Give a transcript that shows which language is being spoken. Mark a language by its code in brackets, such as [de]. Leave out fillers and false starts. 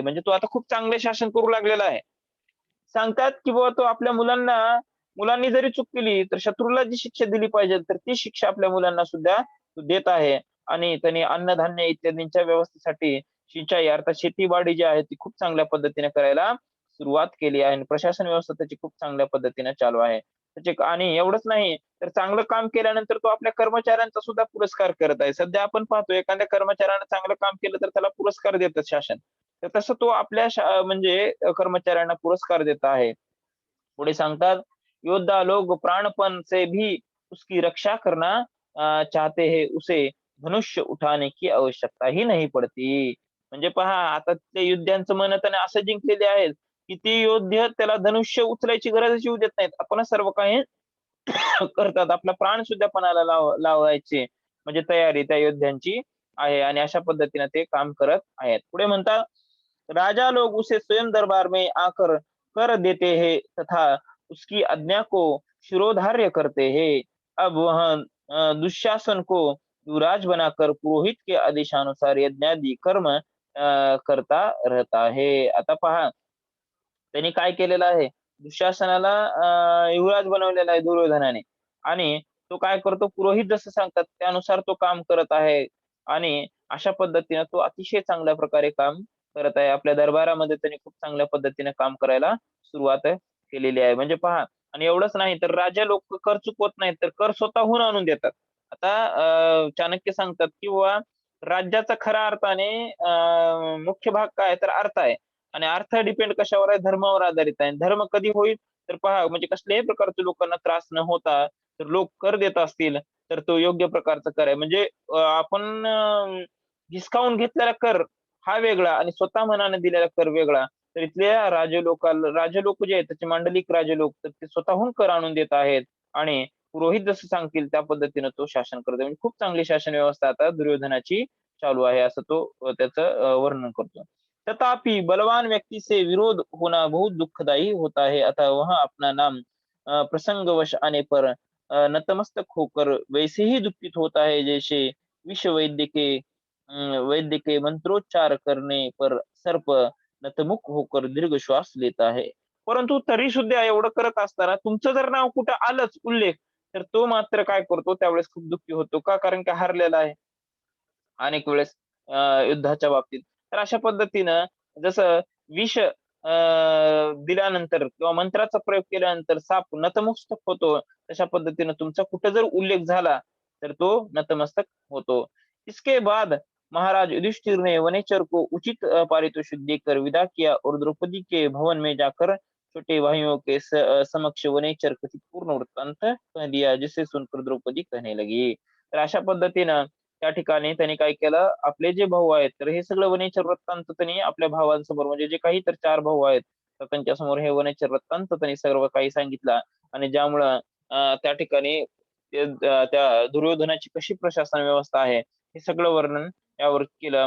[mr] म्हणजे तो आता खूप चांगले शासन करू लागलेला आहे. सांगतात, की बाबा तो आपल्या मुलांनी जरी चूक केली, तर शत्रूला जी शिक्षा दिली पाहिजे, तर ती शिक्षा आपल्या मुलांना सुद्धा तो देत आहे. आणि त्यांनी अन्नधान्य इत्यादींच्या व्यवस्थेसाठी सिंचाई अर्थात शेतीवाडी जी आहे, ती खूप चांगल्या पद्धतीने करायला सुरुवात केली आहे आणि प्रशासन व्यवस्था त्याची खूप चांगल्या पद्धतीने चालू आहे. आणि एवढंच नाही, तर चांगलं काम केल्यानंतर तो आपल्या कर्मचाऱ्यांचा सुद्धा पुरस्कार करत आहे. सध्या आपण पाहतो एखाद्या कर्मचाऱ्यानं चांगलं काम केलं, तर त्याला पुरस्कार देतं शासन. तर तसं तो आपल्या म्हणजे कर्मचाऱ्यांना पुरस्कार देत आहे. पुढे सांगतात, [hi] योद्धा लोग प्राणपण से भी उसकी रक्षा करना चाहते हैं, उसे धनुष्य उठाने की आवश्यकता ही नहीं पडती. [mr] म्हणजे पहा आता ते योद्ध्यांचं मन त्याने असं जिंकलेले आहेत, की ती योद्धे त्याला धनुष्य उचलायची गरजच येऊ देत नाहीत. आपणच सर्व काही करतात. आपला प्राण सुद्धा पणाला लावायची म्हणजे तयारी त्या योद्ध्यांची आहे आणि अशा पद्धतीने ते काम करत आहेत. पुढे म्हणतात, [hi] "राजा लोग उसे स्वयं दरबार में आकर कर देते हैं तथा उसकी आज्ञा को शिरोधार्य करते हैं। अब वह दुःशासन को युवराज बनाकर पुरोहित के आदेशानुसार यज्ञादि कर्म करता रहता है." [mr] आता पहा, त्यांनी काय केलेलं आहे, दुःशासनाला युवराज बनवलेला आहे दुर्योधनाने आणि तो काय करतो, पुरोहित जसं सांगतात त्यानुसार तो काम करत आहे आणि अशा पद्धतीने तो अतिशय चांगल्या प्रकारे काम करत आहे. आपल्या दरबारामध्ये त्यांनी खूप चांगल्या पद्धतीने काम करायला सुरुवात केलेली आहे. म्हणजे पहा आणि एवढंच नाही तर राजा लोक कर चुकवत नाहीत, तर कर स्वतःहून आणून देतात. आता चाणक्य सांगतात, की बुवा राज्याचा खऱ्या अर्थाने मुख्य भाग काय आहे, तर अर्थ आहे. आणि अर्थ डिपेंड कशावर आहे? धर्मावर आधारित आहे. धर्म कधी होईल? तर पहा म्हणजे कसल्याही प्रकारच्या लोकांना त्रास न होता तर लोक कर देत असतील, तर तो योग्य प्रकारचा कर आहे. म्हणजे आपण हिसकावून घेतलेला कर हा वेगळा आणि स्वतः मनाने दिलेला कर वेगळा. तर इथल्या राजे लोक जे आहेत त्याचे मांडलिक राजे लोक तर ते स्वतःहून कर आणून देत आहेत आणि पुरोहित जसं सांगतील त्या पद्धतीनं तो शासन करतो. म्हणजे खूप चांगली शासन व्यवस्था आता दुर्योधनाची चालू आहे असं तो त्याचं वर्णन करतो. [hi] तथापि बलवान व्यक्ति से विरोध होना बहुत दुखदाई होता है, अतः वह अपना नाम प्रसंगवश आने पर नतमस्तक होकर वैसे ही दुखित होता है जैसे वैद्य के मंत्रोच्चार करने पर सर्प नतमुख होकर दीर्घ श्वास लेता है. [mr] परंतु तरी सुद्धा एवढं करत असताना तुमचं जर नाव कुठं आलंच उल्लेख, तर तो मात्र काय करतो त्यावेळेस खूप दुःखी होतो. का? कारण की हारलेला आहे. अनेक वेळेस युद्धाच्या बाबतीत. तर अशा पद्धतीनं जसं विष दिल्यानंतर किंवा मंत्राचा प्रयोग केल्यानंतर साप नतमस्तक होतो, तशा पद्धतीनं तुमचा कुठे जर उल्लेख झाला, तर तो नतमस्तक होतो. [hi] इसके बाद महाराज युधिष्ठिर ने वनेचर को उचित पारितोषिक देकर विदा किया और द्रौपदी के भवन में जाकर छोटे भाइयों के समक्ष वनेचर कथित पूर्ण वृत्तांत कह दिया, जिसे सुनकर द्रौपदी कहने लगी. [mr] तर अशा पद्धतीनं त्या ठिकाणी त्यांनी काय केलं, आपले जे भाऊ आहेत, तर हे सगळं वनेचर वृत्तांत त्यांनी आपल्या भावांसमोर म्हणजे जे काही तर 4 भाऊ आहेत, तर त्यांच्यासमोर हे वनेचर वृत्तांत त्यांनी सर्व काही सांगितलं आणि ज्यामुळं त्या ठिकाणी त्या दुर्योधनाची कशी प्रशासन व्यवस्था आहे हे सगळं वर्णन यावर केलं.